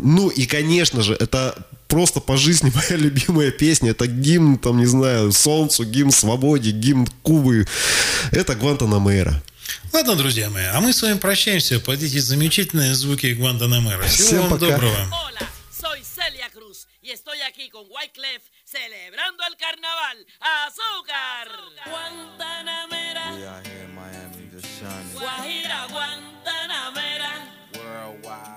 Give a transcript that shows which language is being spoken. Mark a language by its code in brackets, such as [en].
[ru] Ну, и, конечно же, это просто по жизни моя любимая песня. Это гимн, там, не знаю, солнцу, гимн свободе, гимн Кубы. Это Гуантанамейра. Ладно, друзья мои, а мы с вами прощаемся. Под эти замечательные звуки Гуантанамейра. Всего вам доброго. [es] Hola, soy Celia Cruz. Y estoy aquí con Wyclef celebrando el carnaval. Azúcar. Гуантанамейра. Guajira, Гуантанамейра.